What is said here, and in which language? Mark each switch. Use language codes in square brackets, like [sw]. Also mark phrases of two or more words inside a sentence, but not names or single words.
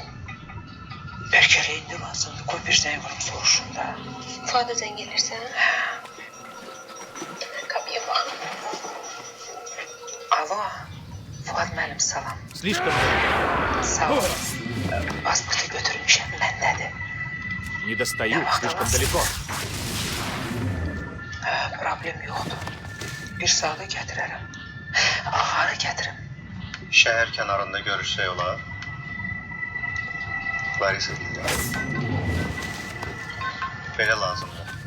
[az] Bəlkə indi lazımdır, qoy bir zəng vurum soruşum da. Fuada zəng gəlirsən. Qapıya baxın. Alo, Fuad müəllim, salam. [ru] Слишком [az] Sağ ol. Pasportu götürmüşəm, məndədir. [ru] не достаю, слишком далеко. [az] Problem yoxdur. Bir saata gətirərəm. Hara gətirim? Şəhər kənarında görüşsək olar. Larisa deyirəm. Belə lazımdır.